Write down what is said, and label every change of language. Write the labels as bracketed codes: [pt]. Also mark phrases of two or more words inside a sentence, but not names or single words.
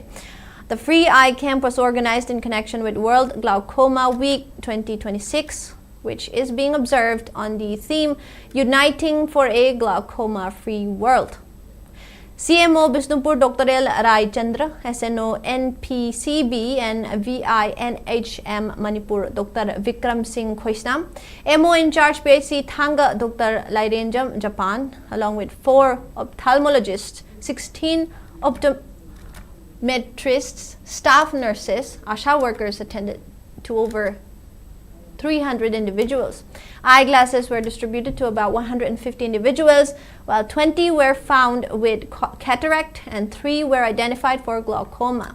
[en] The free eye camp was organized in connection with World Glaucoma Week 2026, which is being observed on the theme Uniting for a Glaucoma-Free World. CMO Bisnupur Dr. L. Rai Chandra, SNO NPCB and VINHM Manipur Dr. Vikram Singh Khoisnam, MO in charge PHC Thanga Dr. Lairenjam Japan, along with 4 ophthalmologists, 16 optometrists, staff nurses, ASHA workers attended to over 300 individuals. Eyeglasses were distributed to about 150 individuals, while 20 were found with cataract and 3 were identified for glaucoma.